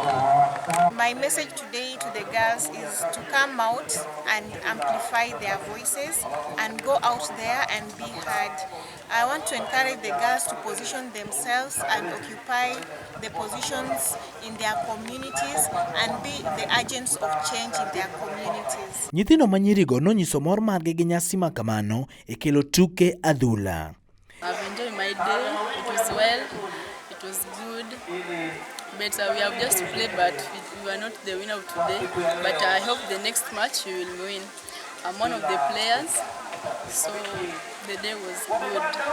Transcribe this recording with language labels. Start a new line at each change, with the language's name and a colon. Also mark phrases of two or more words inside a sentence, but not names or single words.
English: My message today to the girls is to come out and amplify their voices and go out there and be heard. I want to encourage the girls to position themselves and occupy the positions in their communities and be the agents of change in their communities.
Luo (Kenya and Tanzania): Nyithindo manyirigo nonyiso mor margi gi nyasi ma kamano e kelo tuke adhula.
English: I've enjoyed my day. It was well. It was good. But we have just played, but we were not the winner of today. But I hope the next match we will win. I'm one of the players, so the day was good.